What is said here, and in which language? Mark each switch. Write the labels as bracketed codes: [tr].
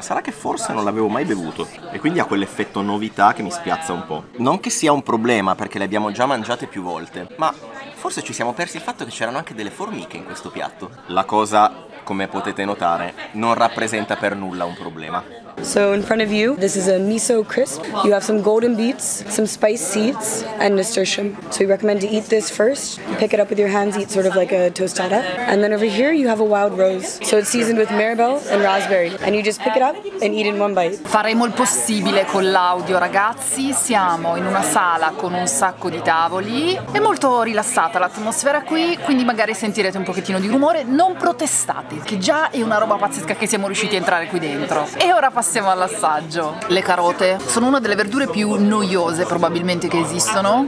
[it] Sarà che forse non l'avevo mai bevuto e quindi ha quell'effetto novità che mi spiazza un po'. Non che sia un problema perché le abbiamo già mangiate più volte, ma forse ci siamo persi il fatto che c'erano anche delle formiche in questo piatto. La cosa, come potete notare, non rappresenta per nulla un problema. [en] So in front of you, this is a miso crisp. You have some golden beets, some spice seeds, and nasturtium. So we recommend to eat this first. Pick it up with your hands, eat sort of like a tostada. And then over here you have a wild rose. So it's seasoned with maribel and raspberry. And you just pick it up and eat in one bite. [it] Faremo il possibile con l'audio, ragazzi. Siamo in una sala con un sacco di tavoli. È molto rilassata l'atmosfera qui, quindi magari sentirete un pochettino di rumore. Non protestate, che già è una roba pazzesca che siamo riusciti a entrare qui dentro. E ora passiamo all'assaggio. Le carote sono una delle verdure più noiose probabilmente che esistono.